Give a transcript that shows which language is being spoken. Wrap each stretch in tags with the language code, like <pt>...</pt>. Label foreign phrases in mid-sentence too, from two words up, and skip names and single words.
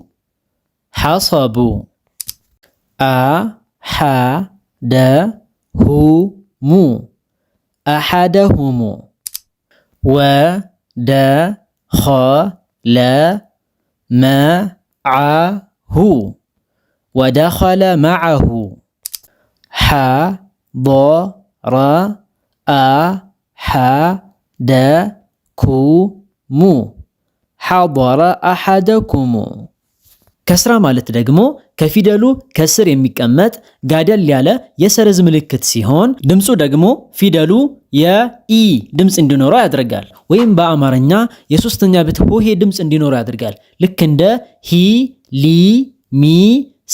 <ar>حسبوا، أ، ح، د، هـ، م أحدهم، و، د، خ، ل، م، ع، هـ ودخل معه، ح، ض، ر، أ، ح، د، ك، م حضر أحدكم።</ar> <am>ከስራ ማለት ደግሞ ከፊደሉ ከስር የሚቀመጥ ጋደል ያለ የሰረዝ ምልክት ሲሆን ድምፁ ደግሞ ፊደሉ የኢ ድምፅ እንዲኖረው ያደርጋል። ወይም በአማርኛ የሶስተኛ ቤት ሆሄ ድምፅ እንዲኖረው ያደርጋል። ልክ እንደ ሂ፣ ሊ፣ ሚ፣ ሲ፣</am>